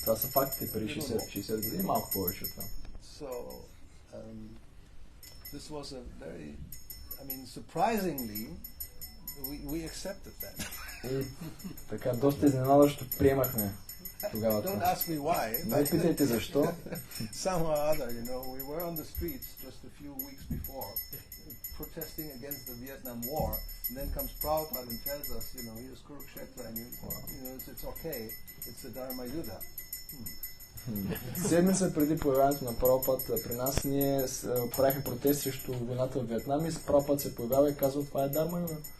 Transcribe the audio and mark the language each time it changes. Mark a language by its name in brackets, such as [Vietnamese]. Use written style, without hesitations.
[Bulgarian] Това са фактите преди 60 години, малко повече от това. [English] So, this was a very, surprisingly, we accepted that. [Bulgarian] И така, доста изненадващо приемахме тогава [English] Don't [Bulgarian] това. [English] ask me why. [Bulgarian] Не питайте защо. [English] Somehow or other, we were on the streets just a few weeks before, protesting against the Vietnam War, and then comes Prabhupada and tells us, here's Kurukshetra, and it's okay, it's the Dharma Yuddha. [Bulgarian] Седмица преди появяването на Прабхупад при нас, ние правихме протест срещу войната в Виетнам и Прабхупад се появява и казва, това е Дарма юга.